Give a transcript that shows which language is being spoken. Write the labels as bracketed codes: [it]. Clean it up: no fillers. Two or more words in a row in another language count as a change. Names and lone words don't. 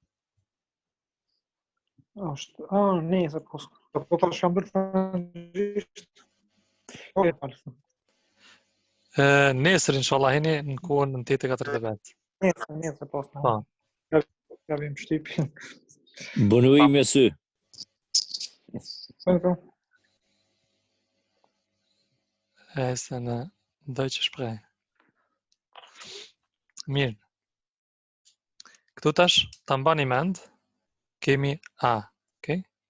[sq] Është, nesër, po tash kam bërë frangëzisht. Po, e falë. Nesër, inshallah, heni në kohën në 8:45. Nesër, po. Po. Ja vim shtypin. [fr] Bonne nuit, monsieur. [sq] Po. Se në [de] Deutsche Sprache. [sq] Mirë. Këtu tash, ta mbani mend, kemi A, okay?